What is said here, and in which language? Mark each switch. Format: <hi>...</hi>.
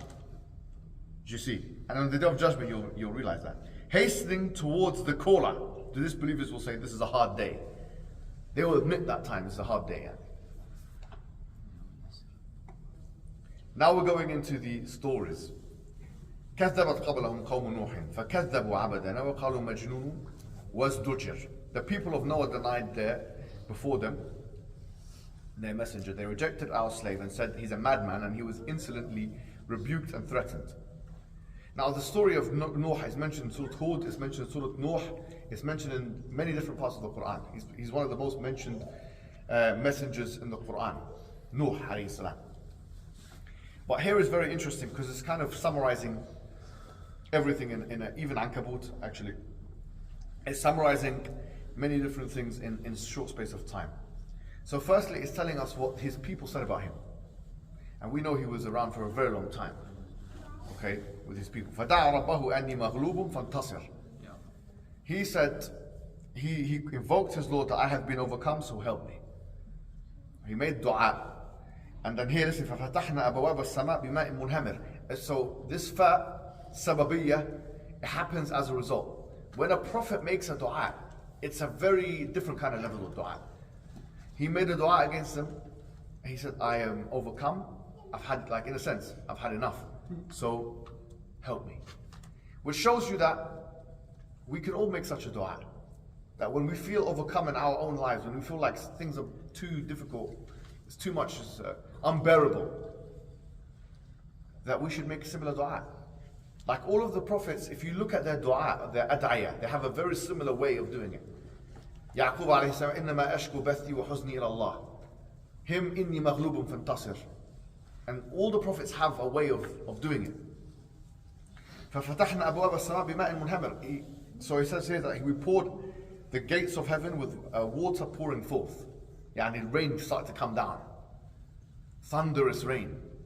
<en>Do you see? And on the Day of Judgment, you'll realize that. Hastening towards the caller. The disbelievers will say, this is a hard day. They will admit that time, it's a hard day. Yeah? Now we're going into the stories.</en> <ar>كذبت قبلهم قوم نوح فكذبوا عبدنا وقالوا مجنون وازدجر.</ar> <en>The people of Noah denied before them their messenger. They rejected our slave and said he's a madman, and he was insolently rebuked and threatened. Now the story of Noah is mentioned in Surah Hud, is mentioned in Surah Noah, is mentioned in many different parts of the Quran. He's one of the most mentioned messengers in the Quran, Nuh alayhi salam. But here is very interesting because it's kind of summarizing everything in even Ankabut actually. It's summarizing many different things in a short space of time. So firstly, it's telling us what his people said about him. And we know he was around for a very long time. Okay, with his people.</en> <ar>فَدَعَ رَبَّهُ أَنِّي مَغْلُوبٌ فَانْتَصِرْ.</ar> <en>He said, he invoked his Lord that I have been overcome, so help me. He made dua. And then here, listen,</en> <ar>فَفَتَحْنَا أَبَوَابَ السَّمَاءِ بِمَاءٍ مُنْهَمِرٍ.</ar> <en>So this sababiyya, it happens as a result. When a prophet makes a dua, it's a very different kind of level of dua. He made a dua against them. He said, I am overcome. I've had, like in a sense, I've had enough. So help me. Which shows you that we can all make such a dua. That when we feel overcome in our own lives, when we feel like things are too difficult, it's too much, it's unbearable, that we should make a similar dua. Like all of the prophets, if you look at their dua, their ad'iyah, they have a very similar way of doing it.</en> <ar>Yaqub alayhi salam, إِنَّمَا أَشْكُ بَثِّي وَحُزْنِي إِلَى اللَّهِ. Him, إِنِّي مَغْلُوبٌ فَانْتَصِرْ.</ar> <en>And all the prophets have a way of doing it.</en> <ar>فَفَتَحْنَا أَبْوَابَ السَّمَاءِ بِمَاءٍ مُنْهَمِرٍ.</ar> <en>So he says here that we poured the gates of heaven with water pouring forth. And rain started to come down. Thunderous rain.</en>